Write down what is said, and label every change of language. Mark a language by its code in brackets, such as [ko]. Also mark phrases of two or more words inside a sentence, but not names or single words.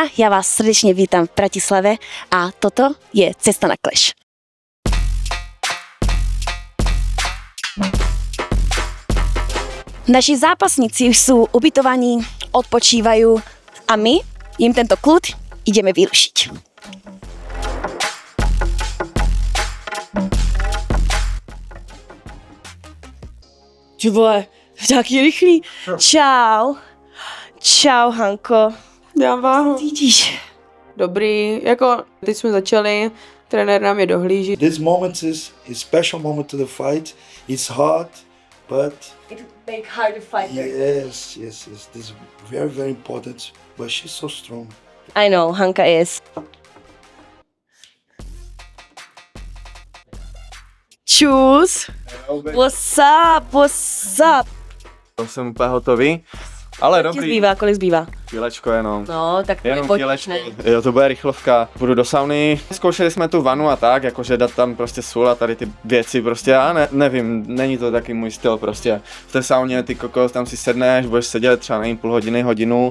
[sk] Ja vás srdečne vítam v Bratislave a toto je Cesta na Clash. Naši zápasníci už sú ubytovaní, odpočívajú a my im tento kľud ideme vyrušiť. [cs] Ty vole, taký rychlý. Čau. Čau, Hanko. Já vám. Cítíš? Dobrý, jako teď jsme začali, trenér nám je dohlíží. [en] This moment is a special moment to the fight. It's hard, but It make harder fighter. yes. This is very, very important. But she's so strong. I know, Hanka is. Čus. What's up, what's up? [cs] Jsem úplně hotový, ale Kolik dobrý. zbývá, kolik zbývá? Chvílečko jenom. No, tak to je Jenom počíš, chvílečko. ne? Jo, to bude rychlovka. Půjdu do sauny. Zkoušeli jsme tu vanu a tak, jakože dát tam prostě sůl a tady ty věci prostě. Já nevím, není to taky můj styl prostě. V té sauně ty kokos, tam si sedneš, budeš sedět třeba nevím, půl hodiny, hodinu.